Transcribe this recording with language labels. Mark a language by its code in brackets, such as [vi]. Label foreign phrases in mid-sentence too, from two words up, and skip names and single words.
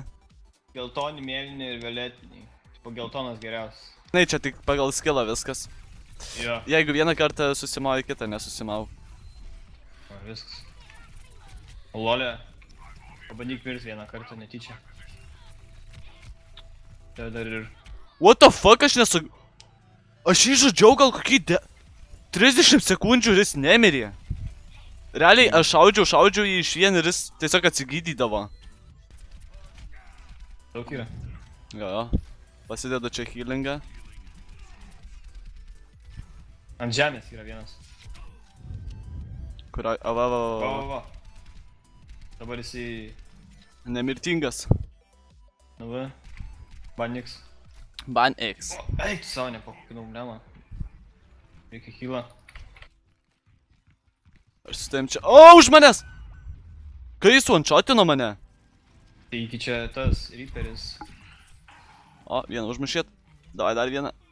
[lt] Geltoni, mėlyni ir violetiniai. Tipo, geltonas geriausias. Na, čia tik pagal skillą viskas. Jo. Jeigu vieną kartą susimauji, kitą nesusimau. O, viskas. O, lolė. Pabandyk mirs vieną kartą netyčia. Tai dar ir... [en] What the fuck, [lt] aš nesu... Aš jį žudžiau gal kokį 30 sekundžių ir jis nemirė. Realiai, aš šaudžiau jį iš vien ir jis tiesiog atsigydydavo. Daug yra. Jo. Pasidedu čia healingą. Ant žemės yra vienas. Kurio... Va. Va. Dabar jisai... Nemirtingas. Nu va. Ban X. Ban X. Eik tu savo, nepakokinu, blema. Reikia healą. Aš su tavim čia... O, už manęs! Kai jis one-shotino mane? Tai iki čia tas Reaperis. O, vieną užmušėt. Davai dar vieną.